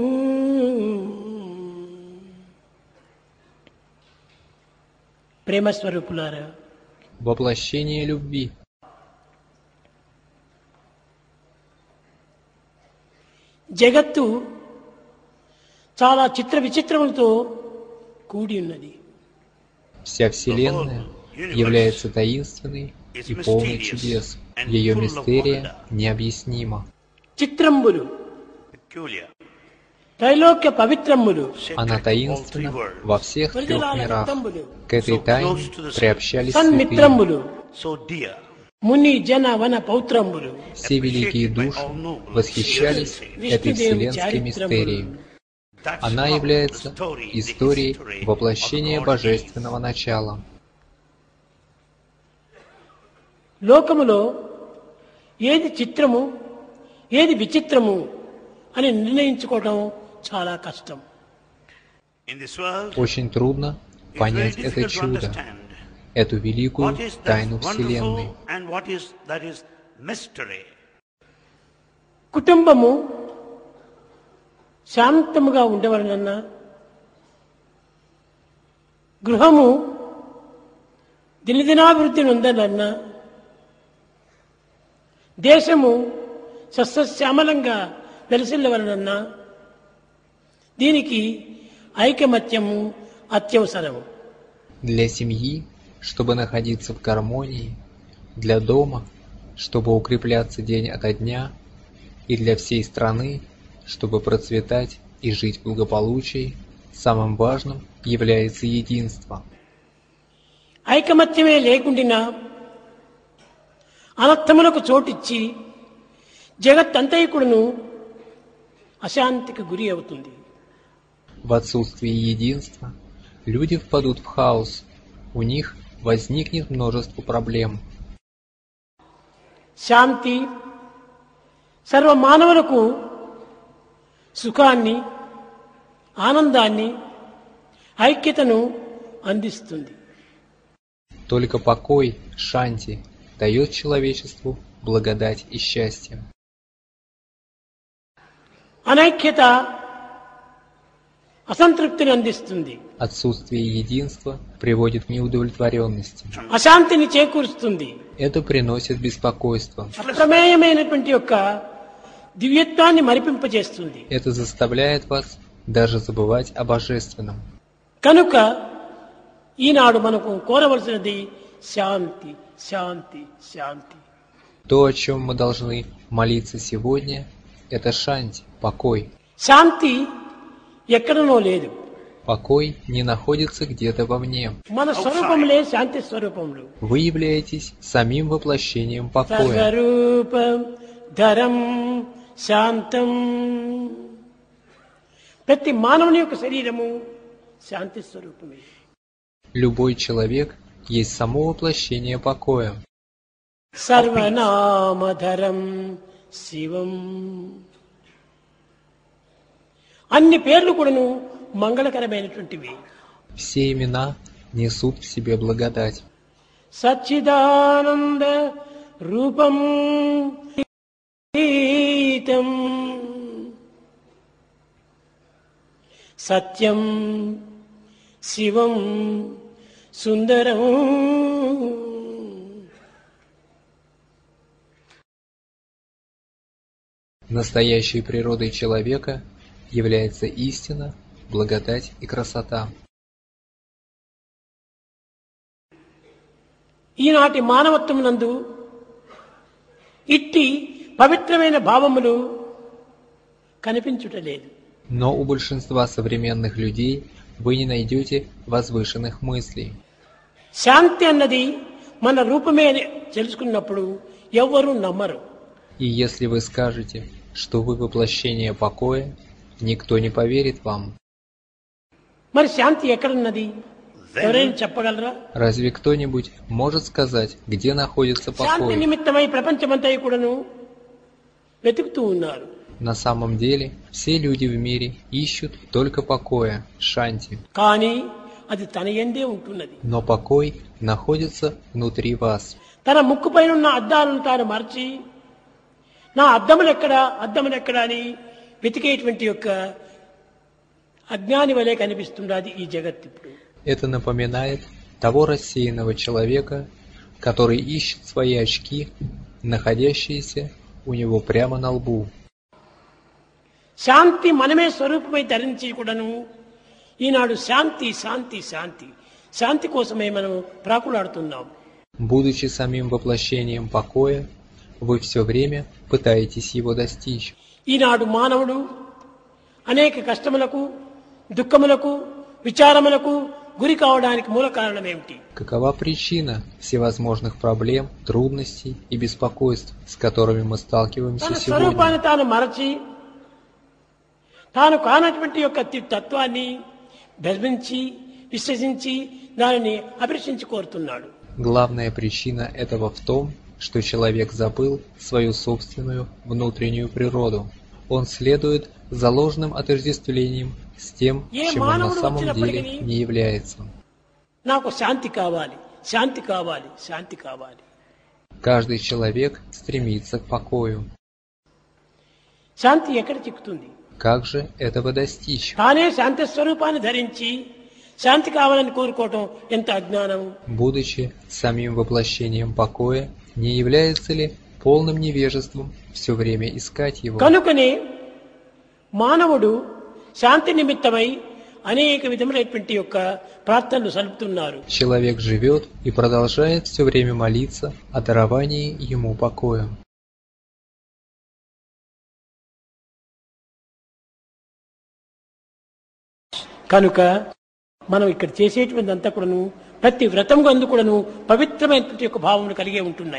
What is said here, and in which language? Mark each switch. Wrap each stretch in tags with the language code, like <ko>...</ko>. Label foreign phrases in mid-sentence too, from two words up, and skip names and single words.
<te>ప్రేమస్వరూపులారా,</te> <ru>Воплощение любви.</ru> <te>జగత్తు చాలా చిత్ర విచిత్రములతో కూడి ఉన్నది.</te> <ru>Вся Вселенная является таинственной и полной чудес. Ее мистерия необъяснима.</ru> <te>చిత్రంబులు,</te> <en>peculiar.</en> <te>త్రైలోక్య పవిత్రములు,</te> <ru>Она таинственна во всех трех</ru> <te>వరదలాల</te> <ru>мирах.</ru> <te>రక్తంబులు,</te> <ru>К этой тайне приобщались святые.</ru> <te>సన్మిత్రంబులు,</te> <en>So dear.</en> <te>ముని జన వన పౌత్రంబులు,</te> <ru>Все великие души восхищались этой вселенской мистерией.</ru> <en>That's</en> <ru>Она</ru> <en>how</en> <ru>является</ru> <en>the story, the</en> <ru>историей</ru> <en>history</en> <ru>воплощения</ru> <en>of the Lord</en> <ru>божественного начала.</ru> <te>లోకములో ఏది చిత్రము ఏది విచిత్రము అని నిర్ణయించుకోవడం చాలా కష్టం.</te> <en>In this world,</en> <ru>Очень трудно</ru> <en>it's very</en> <ru>понять это</ru> <en>difficult to</en> <ru>чудо,</ru> <en>understand</en> <ru>эту великую</ru> <en>what is that</en> <ru>тайну Вселенной.</ru> <en>wonderful and what is that is mystery.</en> <te>కుటుంబము శాంతముగా ఉండవలనన్నా, గృహము దినదినాభివృద్ధి నొందనన్నా, దేశము సస్యశ్యామలంగా వెలసిల్లవలనన్నా దీనికి ఐకమత్యము అత్యవసరము.</te> <ru>Для семьи, чтобы находиться в гармонии, для дома, чтобы укрепляться день ото дня, и для всей страны, чтобы процветать и жить в благополучии, самым важным является единство.</ru> <te>ఐకమత్యమే లేకుండినా అనర్థములకు చోటిచ్చి జగత్తంతైకుడును అశాంతికి గురి అవుతుంది.</te> <ru>В отсутствии единства люди впадут в хаос, у них возникнет множество проблем.</ru> <te>శాంతి సర్వ మానవులకు సుఖాన్ని, ఆనందాన్ని, ఐక్యతను అందిస్తుంది.</te> <ru>Только покой, шанти, дает человечеству благодать и счастье.</ru> <te>అనైక్యత అసంతృప్తిని అందిస్తుంది.</te> <ru>Отсутствие единства приводит к неудовлетворенности.</ru> <te>అశాంతిని చేకూరుస్తుంది.</te> <ru>Это приносит беспокойство.</ru> <te>అప్రమేయమైనటువంటి యొక్క దివ్యత్వాన్ని మరిపింపజేస్తుంది.</te> <ru>Это заставляет вас даже забывать о божественном.</ru> <te>కనుక ఈనాడు మనకు కోరవలసినది శాంతి, శాంతి, శాంతి.</te> <ru>То, о чем мы должны молиться сегодня, это шанти, покой.</ru> <te>శాంతి ఎక్కడనో లేదు.</te> <ru>Покой не находится где-то вовне.</ru> <te>మన స్వరూపంలే శాంతి స్వరూపములు.</te> <ru>Вы являетесь самим воплощением покоя.</ru> <sa>సర్వరూపం ధరం శాంతం.</sa> <te>ప్రతి మానవుని యొక్క శరీరము శాంతి స్వరూపమే.</te> <ru>Любой человек есть само воплощение покоя.</ru> <sa>సర్వనామధరం శివం.</sa> <te>అన్ని పేర్లు కూడాను మంగళకరమైనటువంటివి.</te> <ru>Все имена несут в себе благодать.</ru> <sa>సచ్చిదానంద రూపం గీతం సత్యం శివం సుందరం.</sa> <ru>Настоящей природой человека является истина, благодать и красота.</ru> <te>ఈనాటి మానవత్వమునందు ఇట్టి పవిత్రమైన భావములు కనిపించుటలేదు.</te> <ru>Но у большинства современных людей вы не найдете возвышенных мыслей.</ru> <te>శాంతి అన్నది మన రూపమే అని తెలుసుకున్నప్పుడు ఎవ్వరూ నమ్మరు.</te> <ru>И если вы скажете, что вы воплощение покоя, никто не поверит вам.</ru> <te>మరి శాంతి ఎక్కడున్నది? ఎవరైనా చెప్పగలరా?</te> <ru>Разве кто-нибудь может сказать, где находится</ru> <te>శాంతి</te> <ru>покой?</ru> <te>నిమిత్తమై ప్రపంచమంతా కూడాను వెతుకుతూ ఉన్నారు.</te> <ru>На самом деле, все люди в мире ищут только покоя, шанти.</ru> <te>కానీ అది తన యందే ఉంటున్నది.</te> <ru>Но покой находится внутри вас.</ru> <te>తన ముక్కుపైన ఉన్న అద్దాలను తాను మరచి నా అద్దములెక్కడా అని వెతికేటువంటి యొక్క అజ్ఞాని వలె కనిపిస్తున్నది ఈ జగత్ ఇప్పుడు.</te> <ru>Это напоминает того рассеянного человека, который ищет свои очки, находящиеся у него прямо на лбу.</ru> <te>శాంతి మనమే స్వరూపమై ధరించి కూడాను ఈనాడు శాంతి శాంతి శాంతి శాంతి కోసమే మనం ప్రాకులాడుతున్నాం.</te> <ru>Будучи самим воплощением покоя, вы все время пытаетесь его достичь.</ru> <te>ఈనాడు మానవుడు అనేక కష్టములకు, దుఃఖములకు, విచారములకు గురి కావడానికి మూల కారణం ఏమిటి?</te> <ru>Какова причина всевозможных проблем, трудностей и беспокойств, с которыми мы сталкиваемся</ru> <te>తన</te> <ru>сегодня?</ru> <te>స్వరూపాన్ని తాను మరచి తాను కానటువంటి యొక్క తత్వాన్ని భ్రమించి విశ్వసించి దానిని అభిలషించి కోరుతున్నాడు.</te> <ru>Главная причина этого в том, что человек забыл свою собственную внутреннюю природу. Он следует за ложным отождествлением с тем, чем он на самом деле не является.</ru> <te>నాకు శాంతి కావాలి, శాంతి కావాలి, శాంతి కావాలి.</te> <ru>Каждый человек стремится к покою.</ru> <te>శాంతి ఎక్కడ చిక్కుతుంది?</te> <ru>Как же этого достичь?</ru> <te>తానే శాంతి స్వరూపాన్ని ధరించి శాంతి కావాలని కోరుకోవటం ఎంత అజ్ఞానం.</te> <ru>Будучи самим воплощением покоя, не является ли полным невежеством все время искать его?</ru> <te>కనుకనే మానవుడు శాంతి నిమిత్తమై అనేక విధములైనటువంటి యొక్క ప్రార్థనలు సలుపుతున్నారు.</te> <ru>Человек живет и продолжает все время молиться о даровании ему покоя.</ru> <te>కనుక మనం ఇక్కడ చేసేటువంటి అంతా కూడాను ప్రతి వ్రతం అందు కూడాను పవిత్రమైనటువంటి యొక్క భావములు కలిగే ఉంటున్నాయి.</te>